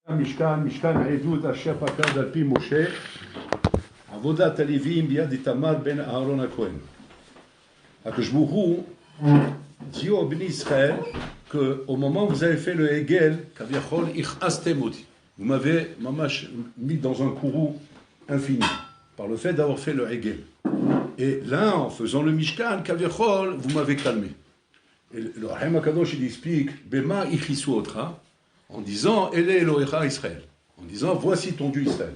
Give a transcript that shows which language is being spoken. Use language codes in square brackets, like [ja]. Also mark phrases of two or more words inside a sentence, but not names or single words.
[he] משכן, משכן העדות אשר פקד על פי משה, עבודת הלווים ביד איתמר בן אהרון הכהן. הקדוש ברוך הוא [fr] dit au béni Israël qu'au moment où vous avez fait le Hegel, [he] כביכול הכעסתם אותי. [fr] Vous m'avez mamash mis dans un courroux infini par le fait d'avoir fait le Hegel. Et là, en faisant le Mishkan, כביכול, vous m'avez calmé. Et le Rahim HaKadosh, il explique Bema ichisu otra, en disant [he] אלה אלהיך ישראל, [fr] en disant voici ton Dieu Israël.